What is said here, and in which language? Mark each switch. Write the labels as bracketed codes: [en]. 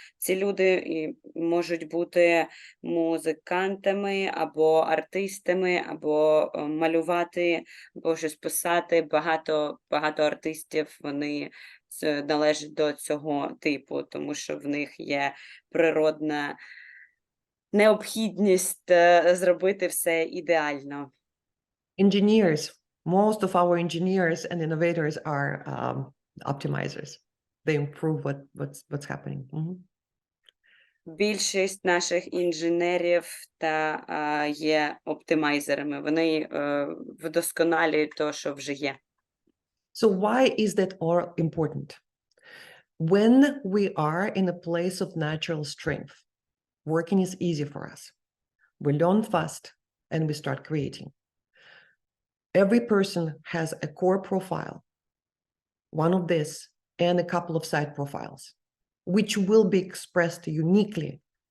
[uk] Ці люди можуть бути музикантами, або артистами, або малювати, або щось писати. Багато артистів, вони належать до цього типу, тому що в них є природна необхідність зробити все ідеально. [en] Engineers, most of our engineers and innovators are optimizers. They improve what's happening. [uk] Більшість наших інженерів є оптимайзерами. Вони вдосконалюють те, що вже є. [en] So why is that all important? When we are in a place of natural strength, working is easy for us. We learn fast and we start creating. Every person has a core profile, one of this, and a couple of side profiles, which will be expressed uniquely.